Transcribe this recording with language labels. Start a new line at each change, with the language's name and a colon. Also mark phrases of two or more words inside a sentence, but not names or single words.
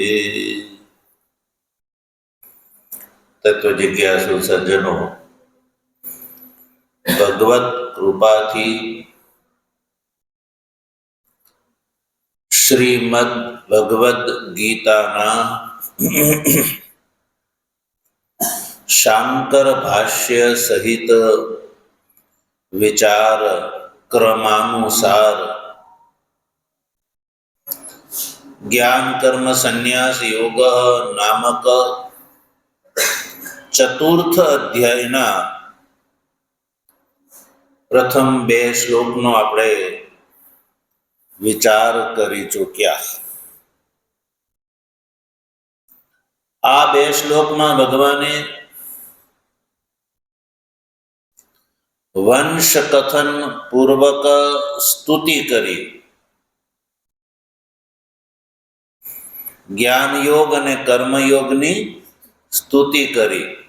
Gujarati: તત્વ જિજ્ઞાસુ સજ્જનો, ભગવત કૃપાથી શ્રીમદ ભગવદ ગીતાના શાંકર ભાષ્ય સહિત વિચાર ક્રમાનુસાર જ્ઞાન કર્મ સંન્યાસ યોગ નામક ચતુર્થ અધ્યાયના પ્રથમ 2 શ્લોકનો આપણે વિચાર કરી ચૂક્યા। આ 2 શ્લોકમાં ભગવાને વંશ કથન પૂર્વક સ્તુતિ કરી, જ્ઞાન યોગ અને કર્મયોગની સ્તુતિ કરી।